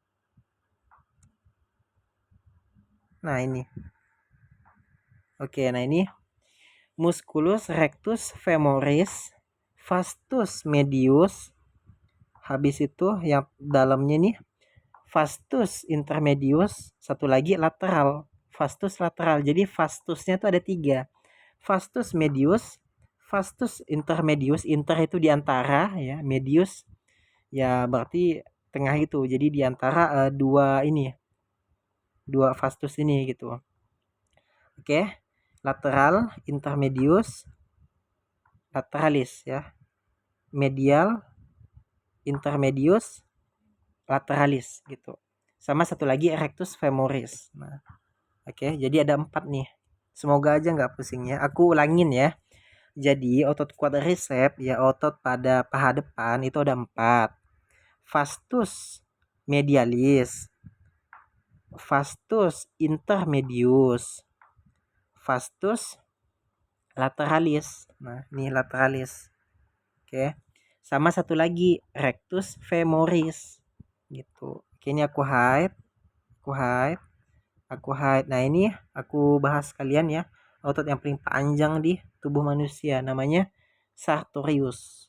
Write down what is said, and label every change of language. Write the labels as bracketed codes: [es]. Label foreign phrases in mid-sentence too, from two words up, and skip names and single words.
[id] Nah ini, oke, nah ini [la] musculus rectus femoris, vastus medius, [id] habis itu yang dalamnya nih [la] vastus intermedius, [id] satu lagi lateral, [la] vastus lateral. [id] Jadi vastusnya tuh ada 3, [la] vastus medius, vastus intermedius, [id] inter itu di antara ya, medius ya berarti tengah itu. Jadi di antara dua ini, dua vastus ini gitu. Oke, lateral, [la] intermedius, lateralis [id] ya. Medial, [la] intermedius, lateralis [id] gitu. Sama satu lagi [la] rectus femoris. [id] Nah, oke, jadi ada 4 nih. Semoga aja nggak pusing ya. Aku ulangin ya. Jadi otot quadriceps ya, otot pada paha depan itu ada 4. [la] Vastus medialis, vastus intermedius, vastus lateralis. [id] Nah, ini lateralis. Oke. Sama satu lagi [la] rectus femoris [id] gitu. Oke, ini aku hide, aku hide. Nah, ini aku bahas kalian ya. Otot yang paling panjang di tubuh manusia namanya sartorius.